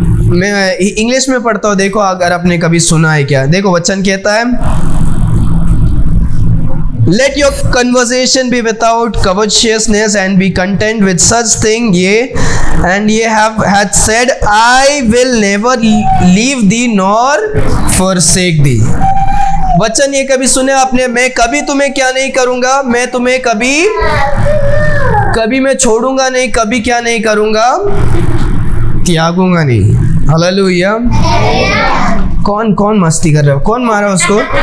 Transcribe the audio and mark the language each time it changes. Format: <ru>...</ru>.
<hi>मैं इंग्लिश में पढ़ता हूँ, देखो अगर आपने कभी सुना है क्या। देखो वचन कहता है,</hi> <en>Let your conversation be without covetousness and be content with such thing, and ye had said, I will never leave thee nor forsake thee.</en> <hi>वचन ये कभी सुने आपने, मैं कभी तुम्हें क्या नहीं करूंगा, मैं तुम्हें कभी मैं छोड़ूंगा नहीं, कभी क्या नहीं करूंगा, त्यागूंगा नहीं। हालेलुया। कौन मस्ती कर रहा है, कौन मारा उसको?</hi>